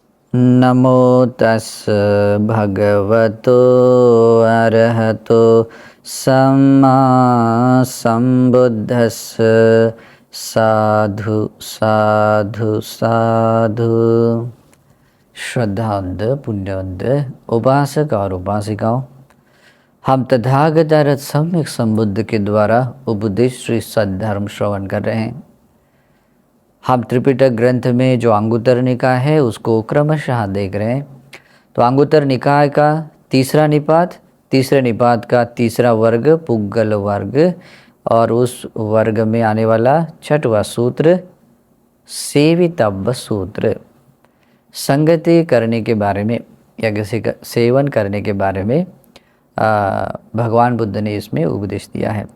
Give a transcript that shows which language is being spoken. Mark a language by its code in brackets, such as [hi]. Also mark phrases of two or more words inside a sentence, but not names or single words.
[pi] नमो तस् भगवतो अरहतो सम्मा संबुद्धस्स। साधु साधु साधु। [hi] श्रद्धावंत पुण्यवंत उपासक और उपासिकाओं, हम तथागत अरहत सम्यक संबुद्ध के द्वारा उपदेश श्री सद्धर्म श्रवण कर रहे हैं। हम त्रिपिटक ग्रंथ में जो अंगुत्तर निकाय है उसको क्रमशः देख रहे हैं। तो अंगुत्तर निकाय का तीसरा निपात, तीसरे निपात का तीसरा वर्ग पुग्गल वर्ग, और उस वर्ग में आने वाला छठवां सूत्र सेवितव्य सूत्र, संगति करने के बारे में या किसी का सेवन करने के बारे में भगवान बुद्ध ने इसमें उपदेश दिया है।